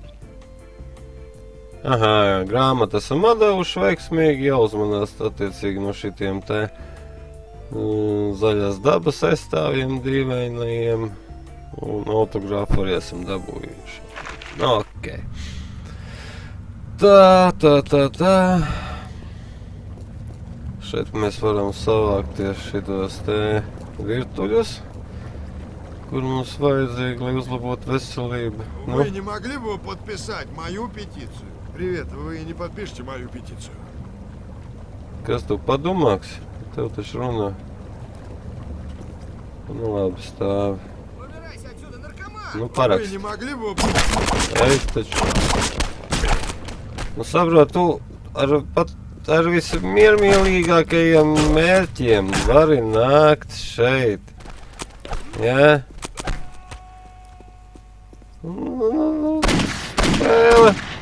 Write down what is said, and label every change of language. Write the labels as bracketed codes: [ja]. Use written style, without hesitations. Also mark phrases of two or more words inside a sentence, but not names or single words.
[lv] Aha, grāmatas esam atdevuši veiksmīgi, jāuzmanās attiecīgi no šitiem te zaļās dabas aizstāvjiem dīvainajiem un autogrāfu arī esam dabūjuši. Ok. Tā. Šeit mēs varam savākt tieši šitos te virtuļus, kur mums vajadzīgi, lai uzlabotu veselību. [ru] Вы не могли бы подписать мою петицию? Привет, вы не подпишите мою петицию? [lv] Kas tu padomāks? Tev taču runā. Nu labi, stāvi. Nu parakst. [ru] Вы не могли бы... [lv] Ej, taču. Nu saprot, tu ar vismiermīlīgākajiem mērķiem vari nākt šeit. Jā? Spēle.